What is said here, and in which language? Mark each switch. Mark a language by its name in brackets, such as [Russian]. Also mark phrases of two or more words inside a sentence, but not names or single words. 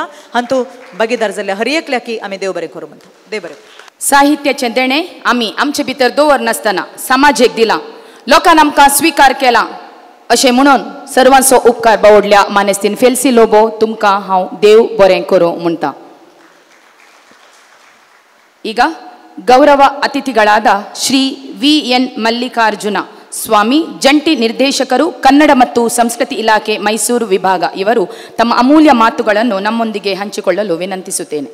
[Konkani] हांतू भागीदार जाल्ल्या हर एकल्याकी आमी देव बरें करूं म्हणटा. देव बरें. साहित्याचें देणें आमी आमचे भितर दवरनासतना समाजेक दिलां. लोकांन आमकां स्विकार केला अशें म्हणून सर्वांचो उपकार बावडल्या मानेस्तीन फेल्सी लोबो तुमकां हांव देव बरें करूं म्हणटा. [Kannada] ಈಗ ಗೌರವ ಅತಿಥಿಗಳಾದ ಶ್ರೀ VN ಮಲ್ಲಿಕಾರ್ಜುನ ಸ್ವಾಮಿ ಜಂಟಿ ನಿರ್ದೇಶಕರು ಕನ್ನಡ ಮತ್ತು ಸಂಸ್ಕೃತಿ ಇಲಾಖೆ ಮೈಸೂರು ವಿಭಾಗ ಇವರು ತಮ್ಮ ಅಮೂಲ್ಯ ಮಾತುಗಳನ್ನು ನಮ್ಮೊಂದಿಗೆ ಹಂಚಿಕೊಳ್ಳಲು ವಿನಂತಿಸುತ್ತೇನೆ.